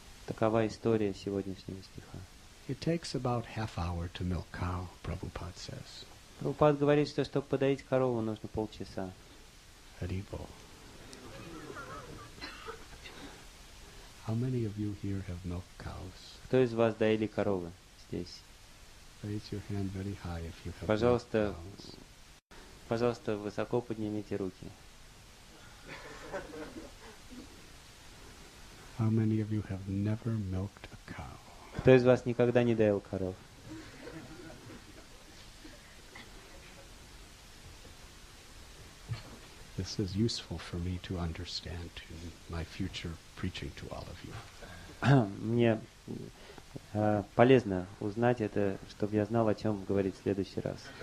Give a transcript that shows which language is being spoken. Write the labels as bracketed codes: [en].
[ru] Такова история сегодняшнего стиха. [en] It takes about half hour to milk cow, Prabhupada says. [ru] Прабхупад говорит, что чтобы подоить корову, нужно полчаса. Haribol. [en] How many of you here have milked cows? [ru] Кто из вас доили коровы здесь? [en] Raise your hand very high if you have [ru] Пожалуйста, [en] milked cows. [ru] пожалуйста, высоко поднимите руки. [en] How many of you have never milked a cow? [ru] Кто из вас никогда не доил коров? [en] This is useful for me to understand in my future preaching to all of you. [ru] Мне полезно узнать это, чтобы я знал, о чем говорить в следующий раз.